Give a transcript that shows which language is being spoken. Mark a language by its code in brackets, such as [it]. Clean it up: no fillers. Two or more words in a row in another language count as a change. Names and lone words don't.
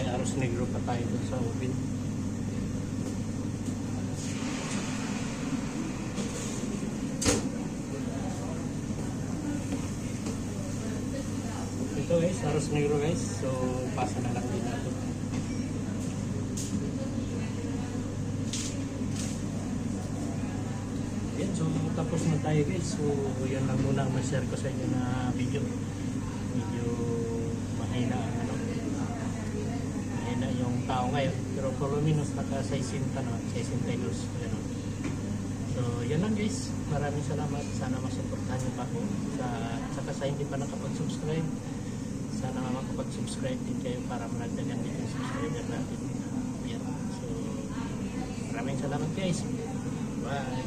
[tl] arroz negro pa tayo dun sa oven. Ito guys, arroz negro guys. So, pasa na lang din natin. Yan, so tapos na tayo guys. So, yan lang muna ang ma-share ko sa inyo na video. Medyo mahina ang ano. Mahina yung tao ngayon. Pero [es] por lo menos [tl] naka 60 na, 62. Ganun. So, yan lang guys. Maraming salamat. Sana masuportahan niyo pa ako. Saka sa hindi pa nakapag-subscribe. Sana makapag-subscribe din kayo para malagdagan din yung subscriber natin. Yan. So, maraming salamat guys.